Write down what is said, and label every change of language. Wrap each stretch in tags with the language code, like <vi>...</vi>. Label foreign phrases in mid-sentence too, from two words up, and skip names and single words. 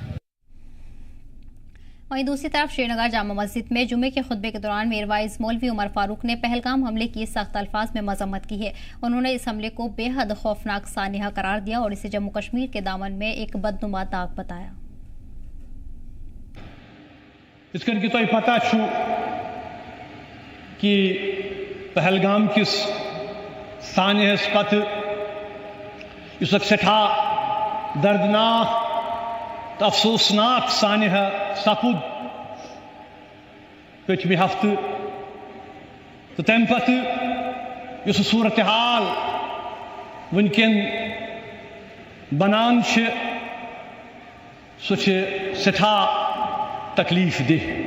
<ur>وہیں دوسری طرف سرینگر جامع مسجد میں جمعے کے خطبے کے دوران میرواعظ مولوی عمر فاروق نے پہلگام حملے کی سخت الفاظ میں مذمت کی ہے. انہوں نے اس حملے کو بےحد خوفناک سانحہ قرار دیا اور اسے جموں کشمیر کے دامن میں ایک بدنما داغ بتایا.</ur> <ks>इसकन कि तोय पता छु कि पहलगाम किस सानिहस पत युस सेठा दर्दनाक तो अफसोसनाक सानिह सपुद पचमि हफ्त, तो तम पत युस सूरत हाल वनकन बनान सह सेठा तकलीफ दह।</ks>